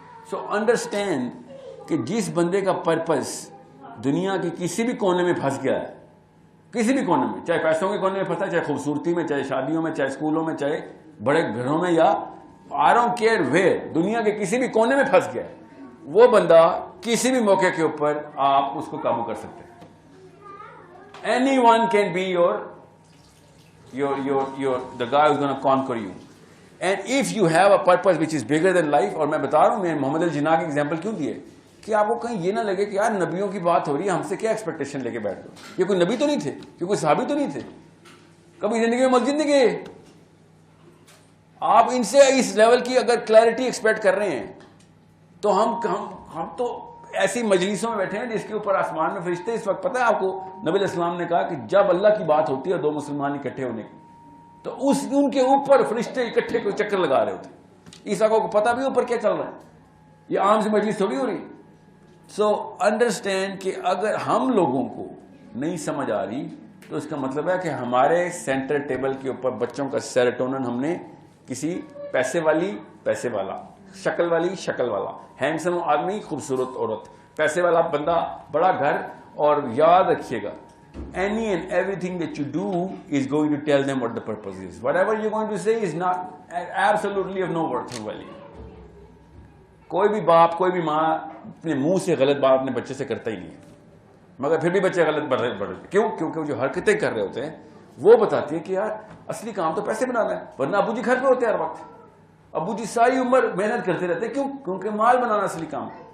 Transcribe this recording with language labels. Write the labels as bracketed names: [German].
[Urdu] So understand کہ جس بندے کا پرپز دنیا کے کسی بھی کونے میں پھنس گیا ہے, کسی بھی کونے میں, چاہے پیسوں کے کونے میں پھنسا ہے, چاہے خوبصورتی میں, چاہے شادیوں میں, چاہے اسکولوں میں, چاہے بڑے گھروں میں, یا [English] I don't care where, [Urdu] دنیا کے کسی بھی کونے میں پھنس گیا ہے, وہ بندہ کسی بھی موقع کے اوپر آپ اس کو قابو کر سکتے ہیں. [English] Anyone can be the guy who's going to conquer you. And if you have a purpose which is bigger than life, [Urdu] اور میں بتا رہا ہوں, میں محمد الجناح کی ایگزامپل کیوں دیے کہ آپ کو کہیں یہ نہ لگے کہ یار نبیوں کی بات ہو رہی ہے, ہم سے کیا ایکسپیکٹیشن لے کے بیٹھ دو. یہ کوئی نبی تو نہیں تھے, یہ کوئی صحابی تو نہیں تھے, کبھی زندگی میں مسجد نہیں گئے. آپ ان سے اس لیول کی اگر کلیئرٹی ایکسپیکٹ کر رہے ہیں تو ہم تو ایسی مجلسوں میں بیٹھے ہیں جس کے اوپر آسمان میں فرشتے. اس وقت پتہ ہے آپ کو نبی علیہ السلام نے کہا کہ جب اللہ کی بات ہوتی ہے دو مسلمان اکٹھے ہونے کی تو ان کے اوپر فرشتے اکٹھے کوئی چکر لگا رہے ہوتے. عیسیٰ کو پتہ بھی اوپر کیا چل رہا ہے, یہ عام سے مجلس تھوڑی ہو رہی. سو انڈرسٹینڈ کہ اگر ہم لوگوں کو نہیں سمجھ آ رہی تو اس کا مطلب ہے کہ ہمارے سینٹر ٹیبل کے اوپر بچوں کا سیروٹونن ہم نے کسی پیسے والی پیسے والا, شکل والی شکل والا, ہینڈسم آدمی خوبصورت عورت, پیسے والا بندہ بڑا گھر. اور یاد رکھیے گا [English] any and everything that you do is going to tell them what the purpose is. Whatever you're going to say is not absolutely of no worth or value. [Urdu] کوئی بھی باپ کوئی بھی ماں اپنے منہ سے غلط بات اپنے بچے سے کرتا ہی نہیں ہے, مگر پھر بھی بچے غلط بڑھ رہے. کیوں؟ کیونکہ وہ جو حرکتیں کر رہے ہوتے ہیں وہ بتاتی ہیں کہ یار اصلی کام تو پیسے بنانا ہے, ورنہ ابو جی گھر پہ ہوتے ہیں ہر وقت. ابو جی ساری عمر محنت کرتے رہتے ہیں. کیوں؟ کیونکہ مال بنانا اصلی کام.